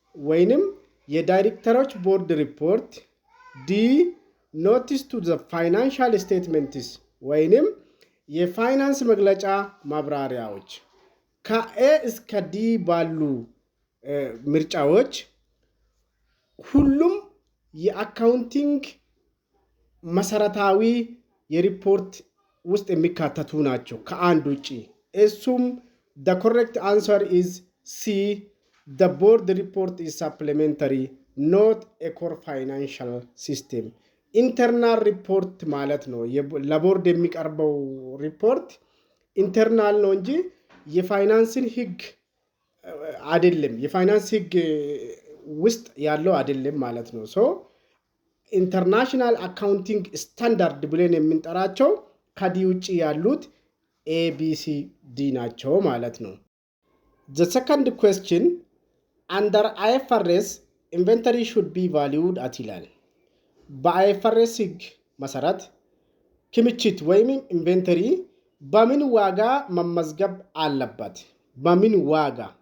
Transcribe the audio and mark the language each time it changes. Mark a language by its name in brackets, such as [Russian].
[Amharic] ወይንም የዳይሬክተሮች ቦርድ ሪፖርት፣ [English] ዲ ኖቲስ ቱ ዘ ፋይናንሻል ስቴትመንትስ [Amharic] ወይንም የፋይናንስ መግለጫ ማብራሪያዎች። ከኤ እስከ ዲ ባሉ ምርጫዎች ሁሉም የአካውንቲንግ መሰረታዊ የሪፖርት ውስጥ የሚካተቱ ናቸው ከአንድ ውጪ። እሱም [English] the correct answer is C. The board report is supplementary, not a core financial system. [Amharic] ኢንተርናል ሪፖርት ማለት ነው። ለቦርድ የሚቀርበው ሪፖርት ኢንተርናል ነው እንጂ የፋይናንስን ህግ አይደለም፣ የፋይናንስ ህግ ውስጥ ያለው አይደለም ማለት ነው። ሶ ኢንተርናሽናል አካውንቲንግ ስታንዳርድ ብለን የምንጠራቸው ከዲ ውጪ ያሉት ABCD ናቸው ማለት ነው። [English] The second question, under IFRS inventory should be valued at [Amharic] ይላል። በአይኤፍአርኤስ ህግ መሰረት ክምችት ወይም ኢንቨንተሪ በምን ዋጋ መመዝገብ አለበት? በምን ዋጋ?